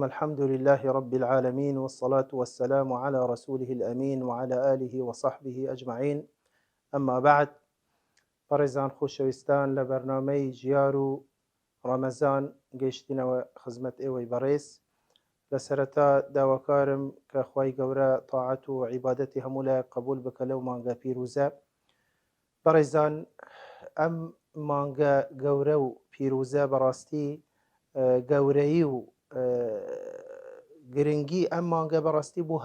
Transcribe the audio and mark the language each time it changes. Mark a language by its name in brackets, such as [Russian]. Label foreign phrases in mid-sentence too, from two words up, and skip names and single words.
[Arabic] الحمد لله رب العالمين، والصلاة والسلام على رسوله الأمين وعلى آله وصحبه أجمعين. أما بعد، [Central Kurdish] بەڕێزان خۆشەویستان، لە بەرنامەی ژیار و ڕەمەزان گەیشتینەوە خزمەت ئێوەی بەڕێز. لە سەرەتا داواکارم کە خوای گەورە تاعەت و عیبادەتی هەموو لای قبول بکە لەو مانگە پیرۆزە. بەڕێزان، ئەم مانگە گەورە و پیرۆزە بەڕاستی گەورەی و گرنگی ئەم مانگە بەڕاستی بۆ